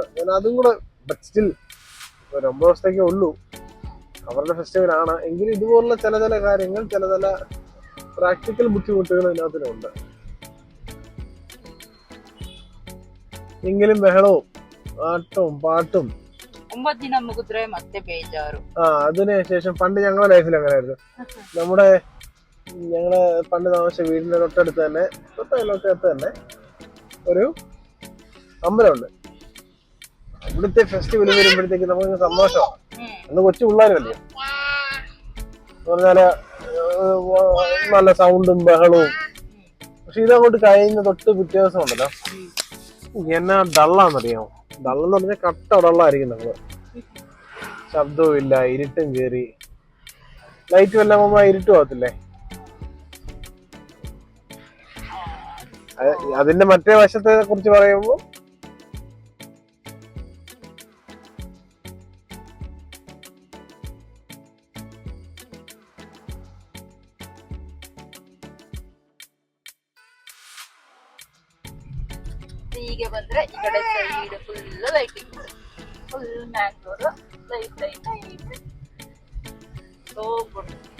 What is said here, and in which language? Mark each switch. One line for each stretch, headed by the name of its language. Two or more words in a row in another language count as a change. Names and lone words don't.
Malayalam: ഞാൻ അതും കൂടെ സ്റ്റിൽ 9 ദിവസത്തേക്കേ ഉള്ളൂ, അവരുടെ ഫെസ്റ്റിവൽ ആണ്. എങ്കിലും ഇതുപോലുള്ള ചില കാര്യങ്ങൾ, ചില പ്രാക്ടിക്കൽ ബുദ്ധിമുട്ടുകൾ ഇതിനകത്തിനുണ്ട്. എങ്കിലും ബഹളവും ആട്ടവും പാട്ടും
Kannada: 9 ದಿನ ಮುಗಿದ್ರೆ ಮತ್ತೆ ಬೇಜಾರು.
Malayalam: അതിനുശേഷം പണ്ട് ഞങ്ങളുടെ ലൈഫിൽ അങ്ങനെയായിരുന്നു. ഞങ്ങള് പണ്ട് താമസിച്ച വീടിന്റെ തൊട്ടടുത്ത് തന്നെ ഒരു അമ്പലമുണ്ട്. അവിടുത്തെ ഫെസ്റ്റിവൽ വരുമ്പോഴത്തേക്ക് നമുക്ക് സന്തോഷമാണ്. അന്ന് കൊച്ചു പിള്ളേരല്ലേ, പറഞ്ഞാല് നല്ല സൗണ്ടും ബഹളവും. പക്ഷെ ഇതങ്ങോട്ട് കഴിഞ്ഞ തൊട്ട് പിറ്റേ ദിവസം ഉണ്ടല്ലോ, എന്നാ ഡള്ളാന്നറിയാമോ? ഡള്ളെന്ന് പറഞ്ഞാൽ കട്ട ഡള്ളായിരിക്കും. നമ്മള് ശബ്ദവും ഇല്ല, ഇരുട്ടും കേറി. ലൈറ്റും എല്ലാം പോകുമ്പോ ഇരുട്ട് പോകത്തില്ലേ? അതിന്റെ മറ്റേ വശത്തെ കുറിച്ച് പറയുമ്പോ
Kannada: ಹೀಗೆ ಬಂದ್ರೆ ಈ ಕಡೆ
English: side full lighting, full Mangalore light so good.